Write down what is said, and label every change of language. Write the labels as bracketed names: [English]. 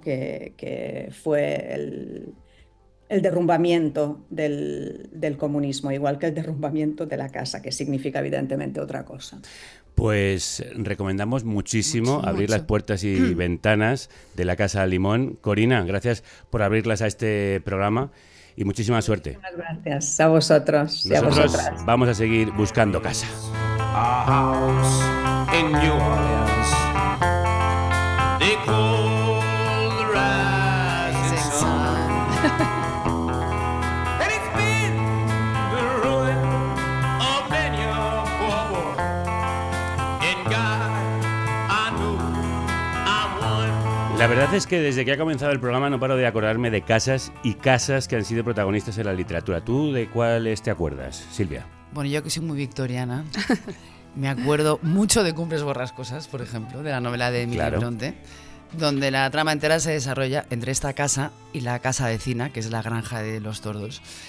[Spanish] Que fue el derrumbamiento del comunismo, igual que el derrumbamiento de la casa, que significa evidentemente otra cosa. Pues recomendamos muchísimo abrir las puertas y ventanas de la Casa Limón. Corina, gracias por abrirlas a este programa y muchísima suerte. Muchas gracias a vosotros y a Nosotros vosotras. vamos a seguir buscando casa. [English] Our house in New Orleans, they call the rising sun. And it's been the ruin of many a poor boy. And God, I know I'm one. [Spanish] La verdad es que desde que ha comenzado el programa no paro de acordarme de casas y casas que han sido protagonistas en la literatura. ¿Tú de cuáles te acuerdas, Silvia? Bueno, yo que soy muy victoriana, me acuerdo mucho de Cumbres Borrascosas, por ejemplo, de la novela de Emily Bronte, donde la trama entera se desarrolla entre esta casa y la casa vecina, que es la granja de los tordos.